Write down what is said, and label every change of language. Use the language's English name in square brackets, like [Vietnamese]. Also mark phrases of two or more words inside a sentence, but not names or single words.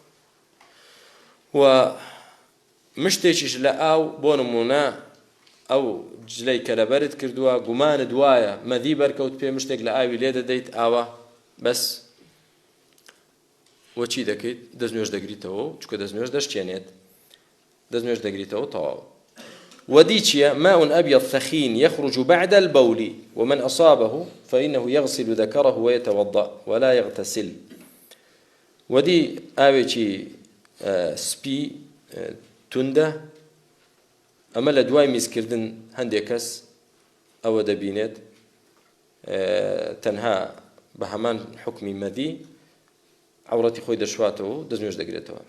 [Central Kurdish] و مشتێکیش لە ئاو بۆ نمونە ئەو جلەی کە لەبەرت کردووە گومانت وایە مەدی بەرکەوت پێ مشتێک لە ئاوی لێ دەدەیت ئاوە بەس وەچی دەکەیت دەستنوێژ دەگریتەوە چونکە دەستنوێژ دەشکێنێت دەستنوێژ دەگریتەوە تەواو. ودي چییە؟ [Arabic] ماء أبيض ثخين يخرج بعد البول ومن أصابه فإنه يغسل ذكره ويتوضأ ولا يغتسل. [Central Kurdish] ودي ئاوێکی سپی توندە ئەمە لە دوای میزکردن هەندێک کەس ئەوە دەبینێت تەنها بە هەمان حکمی مەدی عەوڕەتی خۆی دەشواتەوە و دەستنوێژ دەگرێتەوە.